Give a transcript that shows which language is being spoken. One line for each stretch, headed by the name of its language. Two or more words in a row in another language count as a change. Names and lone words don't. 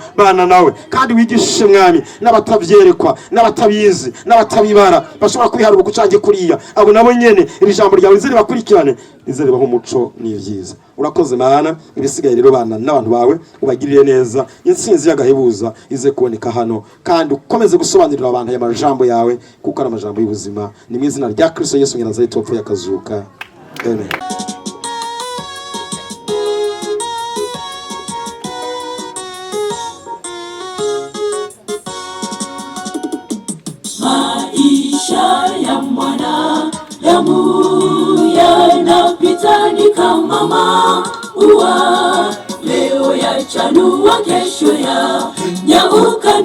Rundi: Bana nawe kandi wigishe mwami n'abatavyerekwa n'abatabizi n'abatabibara bashobora kwiharura gucange kuriya, abo nabo nyene iri jambo ryawe izere bakurikirane, izere baho umuco n'ivyiza. Urakoze Mana, ibisigaye rero bana n'abantu bawe ubagirire neza, insinzi y'agahebuza ize kuboneka hano, kandi ukomeze gusobanurira abantu aya majambo yawe kuko ari amajambo y'ubuzima. Ni mu izina rya Kristo Yesu Nazareti wapfuye akazuka. Amen.
Swahili: Maisha ya mwanadamu yanapita ni kama maua, leo yachanua, kesho yanyauka.